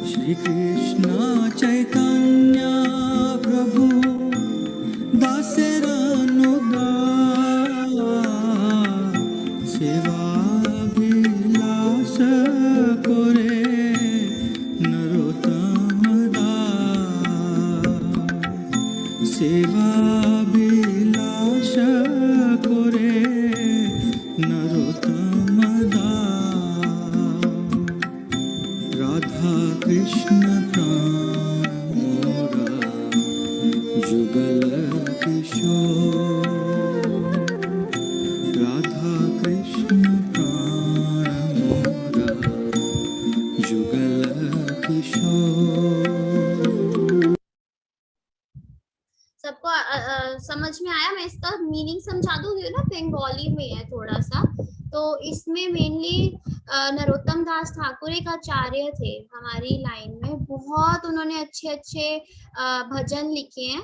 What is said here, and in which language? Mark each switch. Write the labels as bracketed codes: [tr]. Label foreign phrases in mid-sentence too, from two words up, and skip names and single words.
[bn] শ্রী কৃষ্ণ চৈতন্য প্রভু দাসের অনুদার সেবা বিলাস করে নরোত্তম দাস সেবা বিলাস করে নরোত্তম দাস রাধা কৃষ্ণ প্রাণ মোরা যুগল কিশোর রাধা কৃষ্ণ প্রাণ মোরা যুগল কিশোর। [hi] सबको समझ में आया? मैं इसका मीनिंग समझा दूंगी ना, बंगाली में है थोड़ा सा। तो इसमें मेनली नरोत्तम दास ठाकुर एक आचार्य थे हमारी लाइन में, बहुत उन्होंने अच्छे अच्छे भजन लिखे हैं।